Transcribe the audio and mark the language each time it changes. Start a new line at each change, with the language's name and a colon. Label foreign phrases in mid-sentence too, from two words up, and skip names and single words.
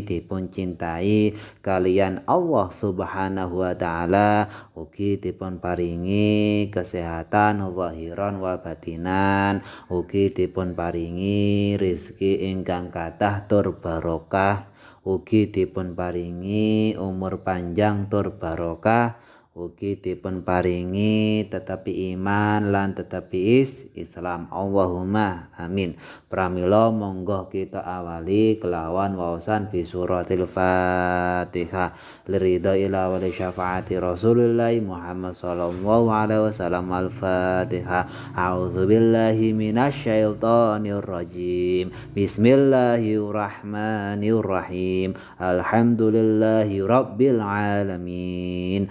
Javanese: dipun cintai kalian Allah
Arabic: سبحانه وتعالى,
Javanese: ugi dipun paringi kesehatan
Arabic: ظاهرا وباطنا,
Javanese: ugi dipun paringi rezeki ingkang kathah tur barokah, ugi dipun paringi umur panjang tur barokah, ugi dipun paringi tetapi iman lan tetapi Islam.
Arabic: اللهم آمين.
Javanese: Pramila monggo kita awali kelawan waosan
Arabic: بسورة الفاتحة لرضا إلى ولي شفاعة رسول الله محمد صلى الله عليه وسلم. Al-Fatihah. أعوذ بالله من الشيطان الرجيم. بسم الله الرحمن الرحيم. الحمد لله رب العالمين.